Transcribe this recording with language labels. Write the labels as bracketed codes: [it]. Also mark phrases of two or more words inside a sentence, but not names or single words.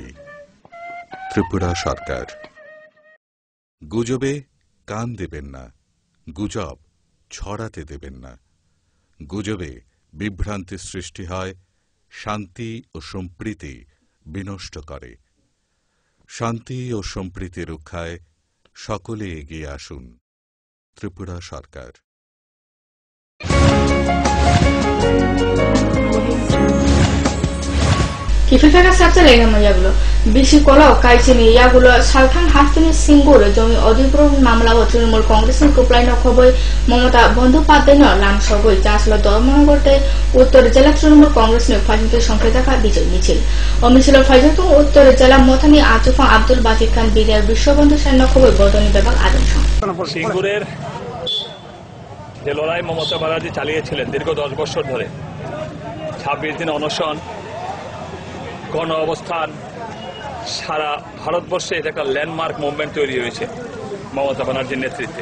[bn] ত্রিপুরা সরকার। গুজবে কান দেবেন না, গুজব ছড়াতে দেবেন না। গুজবে বিভ্রান্তি সৃষ্টি হয়, শান্তি ও সম্প্রীতি বিনষ্ট করে। শান্তি ও সম্প্রীতি রক্ষায় সকলে এগিয়ে আসুন। ত্রিপুরা সরকার। [trp] Kififeka sabsa lega mayagulo bisi kola kaisini yagulo salthang hastini singur jomi odipron mamla o Trinamool Congress ni kuplai no khoboi Mamata Bandyopadhyay lam sogoi jaslo Dharmanagote Uttor Jela Trinamool Congress ni Phajinte Sankhetaka bijoy michil o michilor Phajito Uttor Jela Mothani Atufan Abdul Basit Khan Bidar Bishwabandhu Saino khoboi bodoni bebag adamsh [bn] সিঙ্গুরের যে লড়াই মমতা ব্যানার্জি চালিয়েছিলেন দীর্ঘ 10 বছর ধরে, 26 দিন অনশন, গণ অবস্থান, সারা ভারতবর্ষে এটা একটা [en] landmark movement [bn] তৈরি হয়েছে মমতা ব্যানার্জির নেতৃত্বে।